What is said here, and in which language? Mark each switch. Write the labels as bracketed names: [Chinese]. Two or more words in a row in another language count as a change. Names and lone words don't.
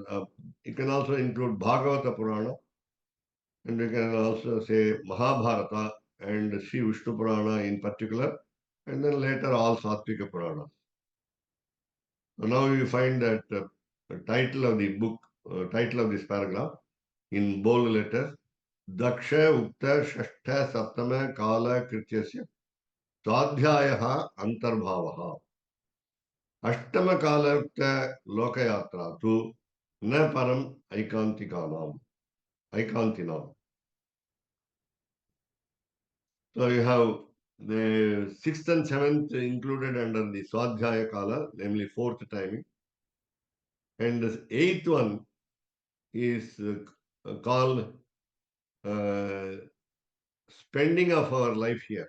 [English] You can also include Bhagavata Purana, and you can also say Mahabharata and Sri Vishnu Purana in particular, and then later all Satvika Puranas. So now you find that the title of the book, title of this paragraph in bold letters, [Sanskrit] Daksha Ukta Shashtha Saptama Kala Krityasya Swadhyayaha Antarbhavaha. Ashtama Kala Ukta Lokayatra tu Na Param Aikantikanam. Aikantinam. [English] So you have the sixth and seventh included under the [Sanskrit] Swadhyaya Kala, [English] namely fourth timing. And the eighth one is called spending of our life here.